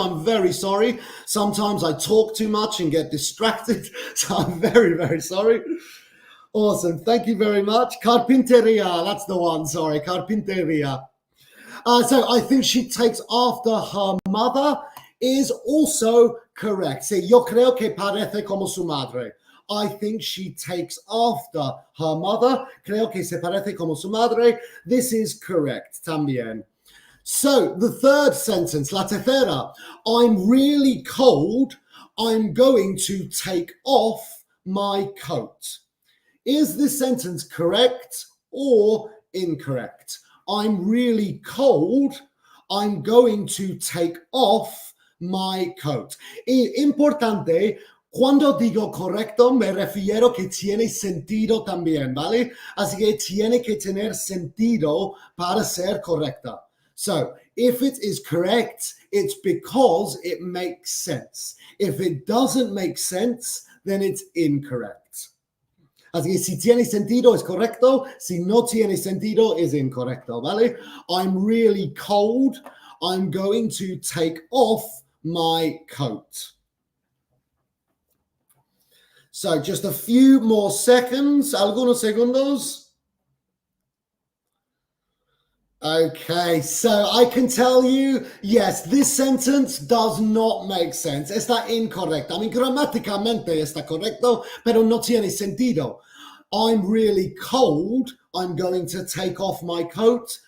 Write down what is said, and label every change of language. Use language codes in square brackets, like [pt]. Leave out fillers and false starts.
[en] I'm very sorry. Sometimes I talk too much and get distracted. So I'm very, very sorry. Awesome. Thank you very much. Carpinteria. That's the one. Sorry. Carpinteria. So I think she takes after her mother is also correct. [es] Sí, yo creo que parece como su madre. [en] I think she takes after her mother. [es] Creo que se parece como su madre. [en] This is correct [es] también. [en] So the third sentence, [es] la tercera, [en] I'm really cold. I'm going to take off my coat. Is this sentence correct or incorrect? I'm really cold. I'm going to take off my coat. [es] Importante, cuando digo correcto, me refiero que tiene sentido también, ¿vale? Así que tiene que tener sentido para ser correcta. [en] So, if it is correct, it's because it makes sense. If it doesn't make sense, then it's incorrect. [es] Así que si tiene sentido es correcto, si no tiene sentido es incorrecto, ¿vale? [en] I'm really cold. I'm going to take off my coat. So just a few more seconds, [es] algunos segundos. [en] Okay, so I can tell you, yes, this sentence does not make sense. [es] Está incorrecto. [en] I mean, [es] gramáticamente está correcto, pero no tiene sentido. [en] I'm really cold. I'm going to take off my coat.